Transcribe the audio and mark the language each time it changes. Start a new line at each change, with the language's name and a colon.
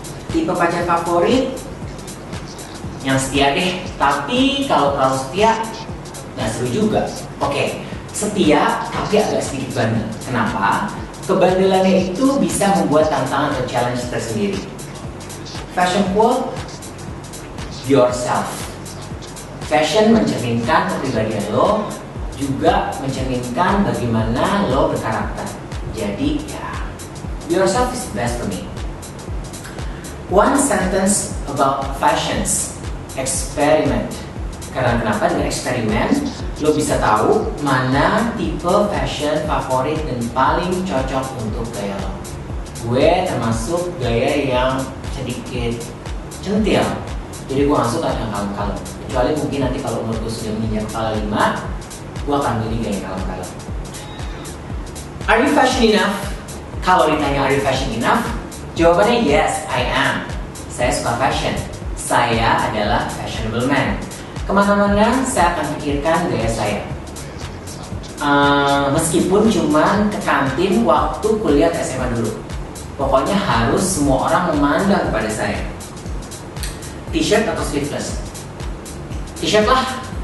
Indonesian: Tipe pacar favorit yang setia deh. Tapi kalau terlalu setia, nggak seru juga. Oke, setia tapi agak sedikit bandel. Kenapa? Kebandelannya itu bisa membuat tantangan atau challenge tersendiri.
English: Fashion quote, yourself.
Indonesian: Fashion mencerminkan kepribadian lo, juga mencerminkan bagaimana lo berkarakter. Jadi ya,
English: yourself is the best for me. One sentence about fashions, experiment.
Indonesian: Karena kenapa? Dengan eksperimen lo bisa tahu mana tipe fashion favorit dan paling cocok untuk gaya lo. Gue termasuk gaya yang sedikit centil, jadi gue gak suka yang kalem-kalem. Kecuali mungkin nanti kalau umur gue sudah menginjak kepala 5, gue akan milih gaya yang kalem-kalem.
English: Are you fashion enough?
Indonesian: Kalau ditanya
English: are you fashion enough?
Indonesian: Jawabannya
English: yes, I am.
Indonesian: Saya suka fashion. Saya adalah
English: fashionable man.
Indonesian: Kemana-mana saya akan pikirkan gaya saya. Meskipun cuman ke kantin waktu kuliah SMA dulu. Pokoknya harus semua orang memandang kepada saya. T-shirt atau sleeveless? T-shirt lah.